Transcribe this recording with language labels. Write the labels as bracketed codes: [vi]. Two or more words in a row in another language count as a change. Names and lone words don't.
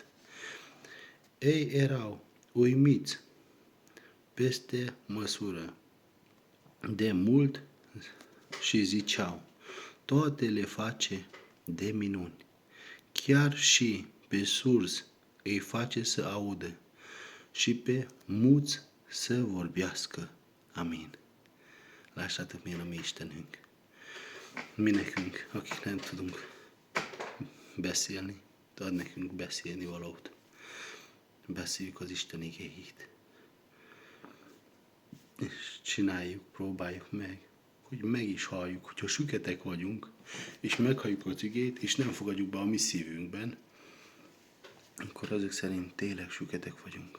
[ro] Ei erau uimiți peste măsură de mult și ziceau, toate le face de minuni. Chiar și pe surzi îi face să audă și pe muți să vorbească. Amin. [hu] Lássátok, milyen a mi Istenünk. Mi nekünk, akik nem tudunk beszélni, ad nekünk beszélni valót. Beszéljük az Isten igéjét. És csináljuk, próbáljuk meg, hogy meg is halljuk, hogyha süketek vagyunk, és meghalljuk az igét, és nem fogadjuk be a mi szívünkben, akkor azok szerint tényleg süketek vagyunk.